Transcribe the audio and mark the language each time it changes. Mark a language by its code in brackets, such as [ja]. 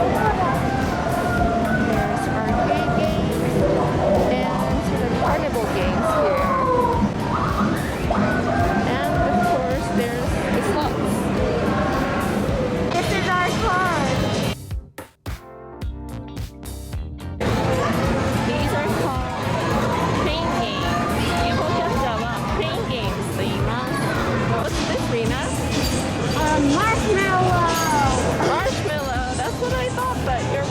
[en] There's arcade games and sort of carnival games here. And of course there's the slots. This is our card. These are called crane games. [ja] 日本キャッチャーは crane games と言います。 [en] What's this, Rena? Marshmallow. Marshmallow. That's what I thought, but